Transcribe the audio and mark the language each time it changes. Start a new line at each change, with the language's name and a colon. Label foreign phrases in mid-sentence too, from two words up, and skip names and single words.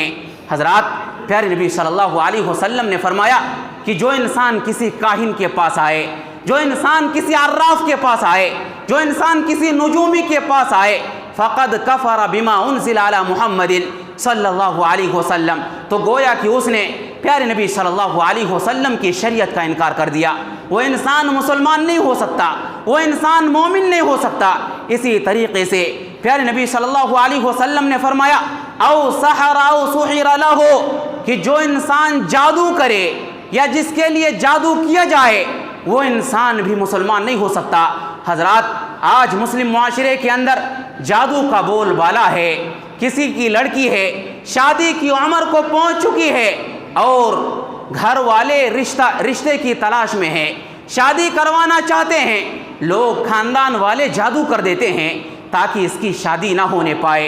Urdu: حضرات، پیارے نبی
Arabic: صلی اللہ علیہ وسلم
Urdu: نے فرمایا کہ جو انسان کسی کاہن کے پاس آئے، جو انسان کسی عراف کے پاس آئے، جو انسان کسی نجومی کے پاس آئے،
Arabic: فقد کفر بما انزل علی محمد صلی اللہ علیہ وسلم،
Urdu: تو گویا کہ اس نے پیارے نبی
Arabic: صلی اللہ علیہ وسلم
Urdu: کی شریعت کا انکار کر دیا، وہ انسان مسلمان نہیں ہو سکتا، وہ انسان مومن نہیں ہو سکتا۔ اسی طریقے سے پیارے نبی
Arabic: صلی اللہ علیہ وسلم
Urdu: نے فرمایا
Arabic: او سحر او سحر لہ،
Urdu: کہ جو انسان جادو کرے یا جس کے لیے جادو کیا جائے، وہ انسان بھی مسلمان نہیں ہو سکتا۔ حضرات، آج مسلم معاشرے کے اندر جادو کا بول بالا ہے، کسی کی لڑکی ہے، شادی کی عمر کو پہنچ چکی ہے اور گھر والے رشتے کی تلاش میں ہیں، شادی کروانا چاہتے ہیں، لوگ خاندان والے جادو کر دیتے ہیں تاکہ اس کی شادی نہ ہونے پائے۔